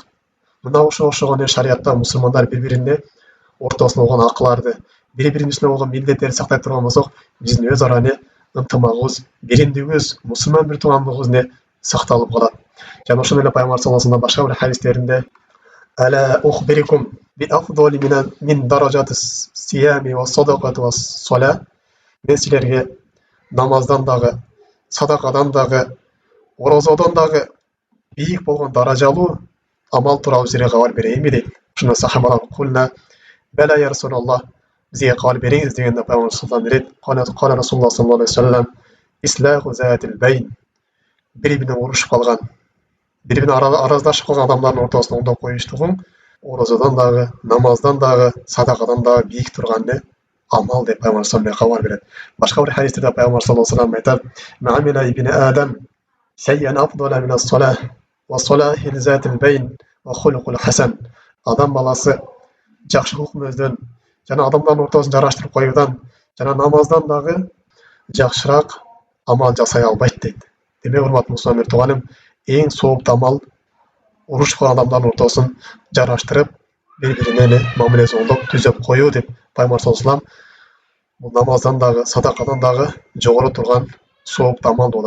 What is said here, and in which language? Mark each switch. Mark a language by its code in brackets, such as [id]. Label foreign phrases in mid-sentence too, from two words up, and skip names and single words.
[ky] Мына ошого шариатта мусулмандар бири-бирине ортосунда болгон акыларды, бири-биринин үстүнө болгон милдеттерди сактай турган болсок, биздин өз ара ынтымагыбыз, биримдигибиз, мусулман бир туугандыгыбыз сакталып калат. Жана ошондой эле пайгамбар саллаллаху алейхи башка бир хадистеринде [ar] ألا أخبركم بأفضل من درجة الصيام والصدقة والصلاة. [ky] Мен силерге намаздан дагы, садакадан дагы, оразадан дагы бийик болгон даражалуу амал тууралуу силерге кабар берейинби дейт. Ошондо сахабалар [ar] قلنا بلى يا رسول الله, [ky] бизге кабар бериңиз дегенде пайгамбар [ar] صلى الله عليه قال رسول الله صلى الله عليه وسلم إصلاح ذات البين, [ky] бири-бирине урушуп калган, бири-бирине араздашып калган адамдардын ортосун оңдоп коюштугун оразадан дагы, намаздан дагы, садакадан дагы бийик турган амал деп пайгамбар [ar] صلى الله عليه [ky] кабар берет. Башка бир хадисте пайгамбар [ar] صلى الله عليه айтат: "ما عمل ابن آدم شيئا أفضل من الصلاة وصلاح ذات البين وخلق حسن." [ky] Адам баласы жакшылык мүнөздөн жана адамдардын ортосун жараштырып коюудан жана намаздан дагы жакшыраак амал жасай албайт дейт. Демек, урматтуу мусулман тууганым, эң сооптуу амал урушуп калган адамдардын ортосун жараштырып, бири-бирине мамилесин оңдоп түзөп коюу деп пайгамбар [ar] صلى الله عليه [ky] бул намаздан дагы, садакадан дагы жогору турган сооптуу амал болот.